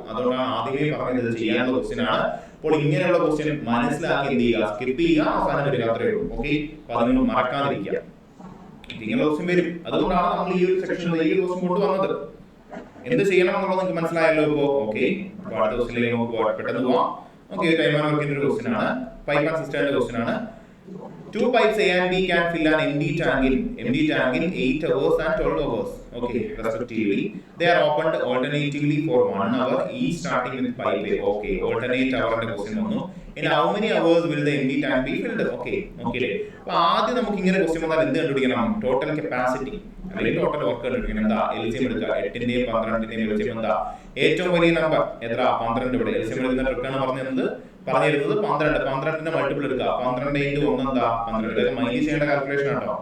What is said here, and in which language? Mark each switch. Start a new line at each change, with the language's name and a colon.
Malayalam: അതുകൊണ്ടാണ് ആദ്യമേ പറഞ്ഞത് ചെയ്യാനുള്ള ക്വസ്റ്റ്യൻ ആണ്. അപ്പോൾ ഇങ്ങനെയുള്ള ക്വസ്റ്റ്യൻ മനസ്സിലാക്കി എന്ത് ചെയ്യുക? സ്കിപ്പ് ചെയ്യുക. അവസാനം വരിക. അത്രേ ഉള്ളൂ. ഓക്കെ, അപ്പൊ അത് നിങ്ങൾ മറക്കാതിരിക്കുക. ഇങ്ങനെ ക്വസ്റ്റ്യൻ വരും. അതുകൊണ്ടാണ് നമ്മൾ ഈ ഒരു സെക്ഷനിൽ ഈ ക്വസ്റ്റ്യൻ കൊണ്ടുവന്നത്. എന്ത് ചെയ്യണം എന്നുള്ളത് നിങ്ങൾക്ക് മനസ്സിലായല്ലോ ഇപ്പോ? ഓക്കെ, അപ്പോൾ അടുത്ത ക്വസ്റ്റ്യനിലേക്ക് നമുക്ക് പെട്ടെന്ന് പോവാം. ഓക്കെ, ടൈം ആൻഡ് വർക്കിന്റെ ഒരു ക്വസ്റ്റ്യൻ ആണ്. പൈപ്പ് ആൻഡ് സിസ്റ്ററിന്റെ ക്വസ്റ്റ്യൻ ആണ്.
English: Two pipes A and B can fill an empty tank in 8 hours and 12 hours. Okay, respectively. They are opened alternatively for 1 hour, each starting with pipe A. Okay, alternate hour and question one. In how many hours will the empty tank be filled? Okay.
Malayalam: അപ്പോൾ ആദ്യം നമുക്ക് ഇങ്ങനെ question വന്നാൽ എന്ത് കണ്ടുപിടിക്കണം? Total capacity അല്ലെങ്കിൽ total work കണ്ടുപിടിക്കണം. എന്താ? LCM എടുക്കുക. 8ന്റെയും 12ന്റെയും LCM എന്താ? ഏറ്റവും വലിയ നമ്പർ എത്ര? 12. ഇവിടെ LCM എടുക്കുന്ന ട്രിക്കാണ് പറഞ്ഞിരുന്നത് 12ന്റെ മൾട്ടിപ്പിൾ എടുക്കുക. 12 × 1 എന്താ? 12. ഇതൊക്കെ മൈനസ് ചെയ്യേണ്ട കാൽക്കുലേഷൻ ആണോ?